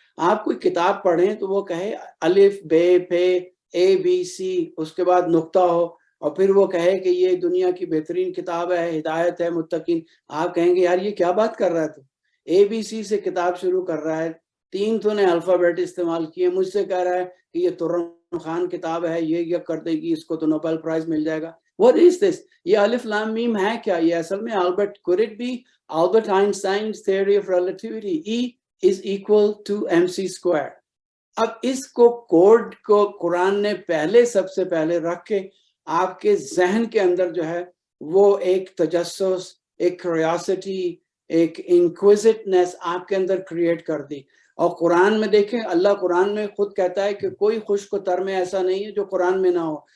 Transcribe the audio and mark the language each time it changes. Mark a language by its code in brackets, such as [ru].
[ur] آپ کوئی کتاب پڑھیں تو وہ کہے الف بے پے اے بی سی, اس کے بعد نقطہ ہو, اور پھر وہ کہے کہ یہ دنیا کی بہترین کتاب ہے, ہدایت ہے متقین. آپ کہیں گے یار یہ کیا بات کر رہا ہے, تو اے بی سی سے کتاب شروع کر رہا ہے, 3 تو نے الفابیٹ استعمال کیے, مجھ سے کہہ رہا ہے کہ یہ ترن خان کتاب ہے, یہ کر دے گی, اس کو تو نوبل پرائز مل جائے گا. [en] What is this? [ur] یہ الف لام میم ہے کیا؟ یہ اصل میں [en] could it be Albert Einstein's theory of relativity, E is equal to mc square. [ur] اب اس کو کوڈ کو قرآن نے پہلے سب سے پہلے رکھ کے آپ کے ذہن کے اندر جو ہے وہ ایک تجسس, ایک کیوریاسٹی, ایک انکویزٹنس آپ کے اندر کریٹ کر دی. اور قرآن میں دیکھیں اللہ قرآن میں خود کہتا ہے کہ کوئی خشک و تر میں ایسا نہیں ہے جو قرآن میں نہ ہو.